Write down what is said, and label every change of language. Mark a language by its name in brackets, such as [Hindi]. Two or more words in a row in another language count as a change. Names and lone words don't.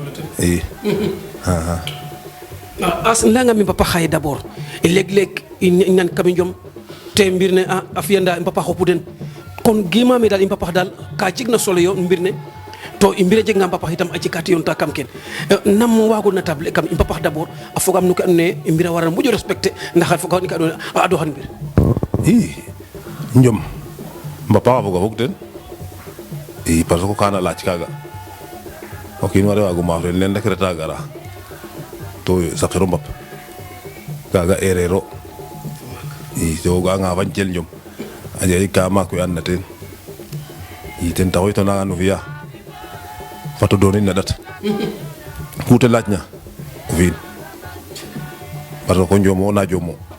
[Serer] as layanga mi mbapaax xaye d'abord leg-leg i nan kam i njom te mbir ne a fiyanda i mbapaax xupu den kon gimaame daal i mbapaax daal ka jegna solo yo mbir ne to i mbir a jeganga mbapaax itam a jeg ka te yoonta kam ken nam waago natable kam i mbapaax d'abord a fogaam no ke andoona yee i mbir a wara moƴo respecter ndax a foga ni ka andoona yee a adoxan mbir njom mbapaax a foga fog ten [French] parce que [Serer] kana laaj kaaga o kiin ware waago maaf ren leen rek reta gara to saqiro mbap kaaga erreur o to o ga'anga fañtel njom a jega ka maak we andna teen ten taxu to nangan o fi'a fat o doonin na ƭat ku te laajna o fi'in [French] parce que [Serer] njomo na jomo